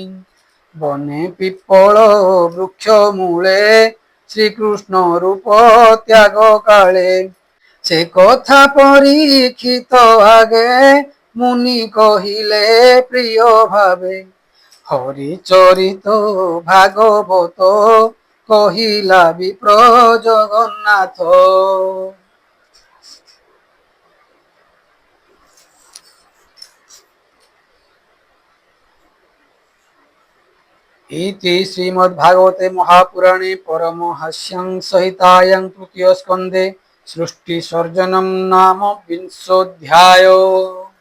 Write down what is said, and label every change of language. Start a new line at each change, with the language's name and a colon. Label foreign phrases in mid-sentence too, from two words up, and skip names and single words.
Odia: ବନେ ପିପଳ ବୃକ୍ଷ ମୂଳେ ଶ୍ରୀକୃଷ୍ଣ ରୂପ ତ୍ୟାଗ କାଳେ। ସେ କଥା ପରୀକ୍ଷିତ ଆଗେ ମୁନି କହିଲେ ପ୍ରିୟ ଭାବେ। ହରିଚରିତ ଭାଗବତ କହିଲା ବିପ୍ର ଜଗନ୍ନାଥ।
Sanskrit: इति श्रीमद्भागवते महापुराणे परमहंस्यां संहितायां तृतीय स्कन्धे सृष्टिसर्जनं नाम 20ोऽध्यायो।